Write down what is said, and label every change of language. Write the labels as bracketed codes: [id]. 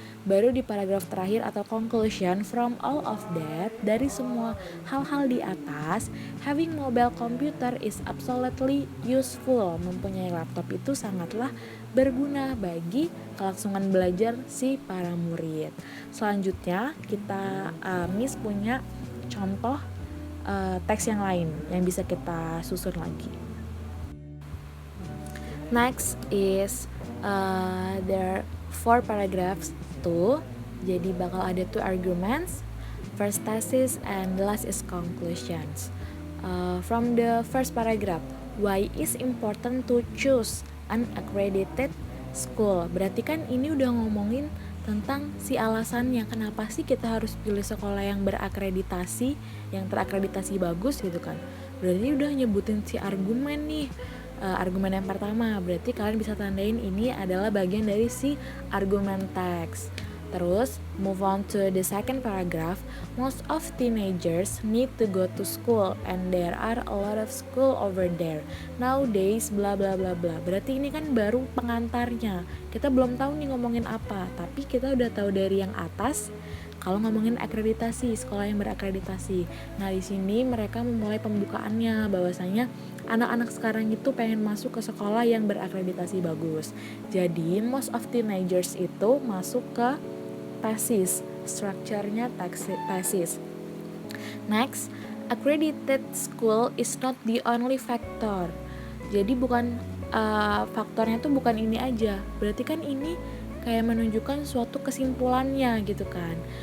[id] Baru di paragraf terakhir atau [en] conclusion, from all of that, [id] dari semua hal-hal di atas, [en] having mobile computer is absolutely useful. [id] Mempunyai laptop itu sangatlah berguna bagi kelangsungan belajar si para murid. Selanjutnya kita Miss punya contoh teks yang lain yang bisa kita susun lagi. [en] Next is there are 4 paragraphs tuh. [id] Jadi bakal ada [en] 2 arguments, first thesis and the last is conclusions. From the first paragraph, why is important to choose an accredited school? [id] Berarti kan ini udah ngomongin tentang si alasannya kenapa sih kita harus pilih sekolah yang berakreditasi, yang terakreditasi bagus gitu kan. Berarti udah nyebutin si argumen nih. argumen yang pertama. Berarti kalian bisa tandain ini adalah bagian dari si argumen teks. [en] Terus, move on to the second paragraph. Most of teenagers need to go to school and there are a lot of school over there. Nowadays, bla bla bla bla. [id] Berarti ini kan baru pengantarnya. Kita belum tahu nih ngomongin apa, tapi kita udah tahu dari yang atas kalau ngomongin akreditasi, sekolah yang berakreditasi. Nah, di sini mereka memulai pembukaannya bahwasanya anak-anak sekarang itu pengen masuk ke sekolah yang berakreditasi bagus. Jadi, [en] most of teenagers [id] itu masuk ke thesis, strukturnya thesis. [en] Next, accredited school is not the only factor. [id] Jadi bukan faktornya tuh bukan ini aja. Berarti kan ini kayak menunjukkan suatu kesimpulannya gitu kan.